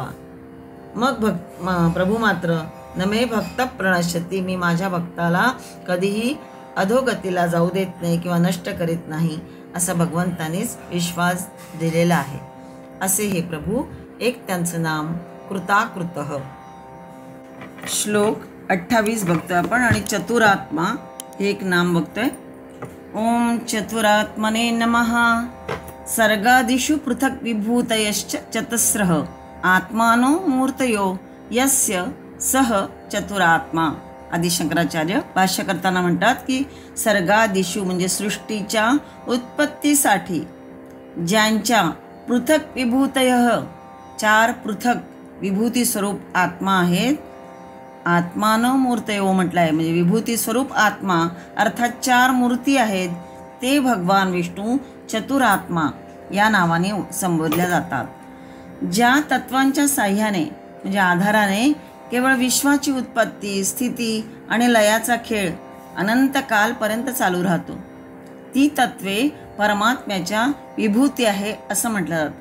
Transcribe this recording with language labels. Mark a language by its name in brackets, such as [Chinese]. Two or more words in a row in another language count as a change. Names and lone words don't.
[Marathi] मग प्रभू मात्र [Sanskrit] नमे भक्त प्रणश्यती, [Marathi] मी माझ्या भक्ताला कधीही अधोगतीला जाऊ देत नाही किंवा नष्ट करीत नाही असा भगवंतानेच विश्वास दिलेला आहे. असे हे प्रभू, एक त्यांचं नाम कृताकृतः. श्लोक 28 बघतोय आपण आणि चतुरात्मा हे एक नाम बघतोय. [Sanskrit] ओम चतुरात्मने नमः. सर्गादिषु पृथक् विभूतयश्च चतस्रः आत्मानो मूर्तयो यस्य सह चतुरात्मा. [Marathi] आदि शंकराचार्य भाष्य करताना म्हणतात की सर्गादिषु म्हणजे सृष्टीच्या उत्पत्तीसाठी ज्यांच्या [Sanskrit] पृथक् विभूतयः, [Marathi] चार पृथक विभूती स्वरूप आत्मा आहेत. [Sanskrit] आत्मानो मूर्तयो [Marathi] म्हटलं आहे म्हणजे विभूती स्वरूप आत्मा अर्थात चार मूर्ती आहेत. ते भगवान विष्णू चतुरात्मा या नावाने संबोधल्या जातात. ज्या तत्वांच्या साह्याने म्हणजे आधाराने केवळ विश्वाची उत्पत्ती, स्थिती आणि लयाचा खेळ अनंत कालपर्यंत चालू राहतो, ती तत्वे परमात्म्याच्या विभूती आहे असं म्हटलं जातं.